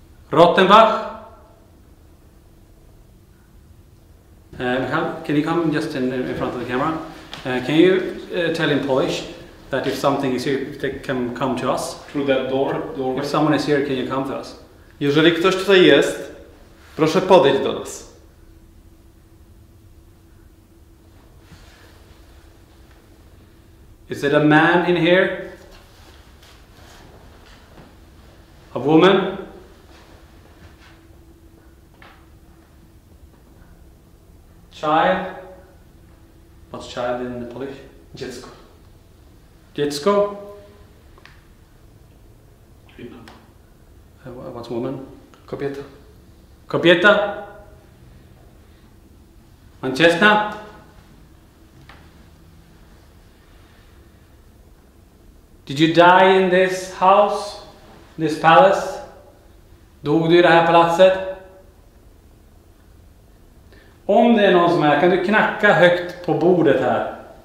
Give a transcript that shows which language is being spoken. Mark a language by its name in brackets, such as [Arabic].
[English] Rottenbach. Can you come just in front of the camera? Can you tell in Polish that if something is here, if they can come to us? Through that doorway. If someone is here, can you come to us? [Polish] Jeżeli ktoś tutaj jest, proszę podejść do nas. [English] Is it a man in here? A woman? Child? What's child in Polish? [Polish] Dziecko. Dziecko? [Swedish] Kvinna. [English] What's woman? [Polish] Kobieta. Kobieta? Mężczyzna? [English] Did you die in this house? This palace? [Swedish] Dog du i det här palatset? Om det är någon som är, kan du knacka högt på bordet här?